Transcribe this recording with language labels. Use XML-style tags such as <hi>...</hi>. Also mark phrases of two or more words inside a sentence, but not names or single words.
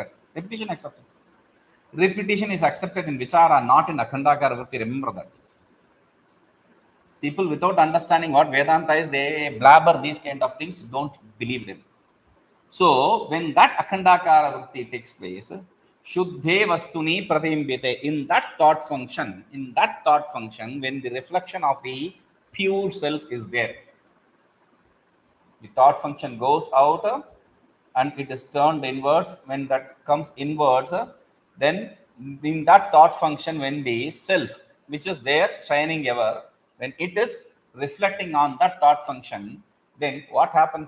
<en>Repetition accepted. Repetition is accepted in Vichara, not in</en> <sa>Akhandakara Vritti.</sa> <en>Remember that. People without understanding what Vedanta is, they blabber these kind of things. Don't believe them. So when that</en> <sa>akhandakara vritti</sa> <en>takes place,</en> <sa>shuddhe vastuni pratibimbite,</sa> <en>in that thought function, when the reflection of the pure self is there, the thought function goes out and it is turned inwards. When that comes inwards, then in that thought function, when the self which is there shining ever, when it is reflecting on that thought function, then what happens?</en>